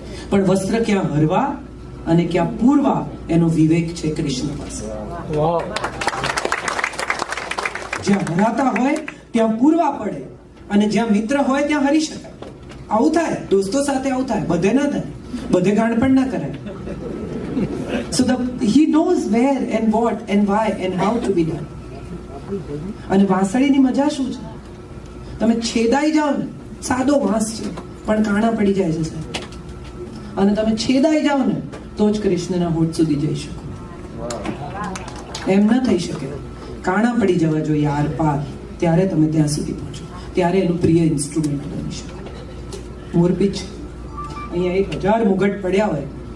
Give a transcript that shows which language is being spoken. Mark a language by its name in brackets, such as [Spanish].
[Gujarati] પણ વસ્ત્ર ક્યાં હરવા અને ક્યાં પૂરવા એનો વિવેક છે કૃષ્ણ પાસે. જ્યાં હરાતા હોય ત્યાં પૂરવા પડે, અને જ્યાં મિત્ર હોય ત્યાં હરી શકાય. આવું થાય, દોસ્તો સાથે આવું થાય, બધે ના થાય, બધે ગાંડ પણ ના કરાય. [English] So he knows where and what and why and how to be done. [Gujarati] અને વાંસળીની મજા શું છે? તમે છેદાઈ જાઓ ને, સાદો વાંસ છે પણ કાણા પડી જાય છે સાહેબ. અને તમે છેદાઈ જાઓ ને તો જ કૃષ્ણના હોઠ સુધી જઈ શકો. એમ ના થઈ શકે. કાણા પડી જવા જોઈએ આર પાર, ત્યારે તમે ત્યાં સુધી પહોંચો, ત્યારે એનું પ્રિય ઇન્સ્ટ્રુમેન્ટ બની શકો. મોરપીંછ, અહીંયા 1000 મુગટ પડ્યા હોય,